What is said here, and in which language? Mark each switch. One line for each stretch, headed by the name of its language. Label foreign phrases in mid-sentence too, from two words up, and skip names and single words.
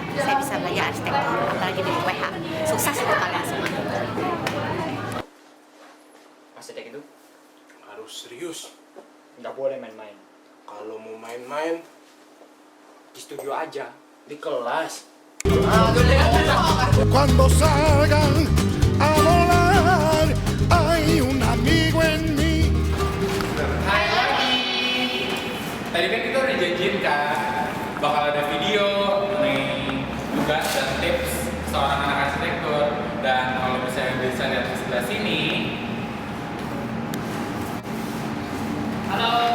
Indonesian: Saya bisa belajar arsitektur apalagi di UPH. Sukses untuk kalian semua. Arsitek itu Harus serius. nggak boleh main-main. Kalau mau main-main Di studio aja, di kelas.
Spanish: Cuando salgan a volar, hay un amigo en mí.
Indonesian: Hai lagi. Tadi kan kita udah janjiin kan bakal ada video mengenai tugas dan tips seorang anak arsitektur, dan kalau misalnya bisa lihat di sebelah sini. Halo.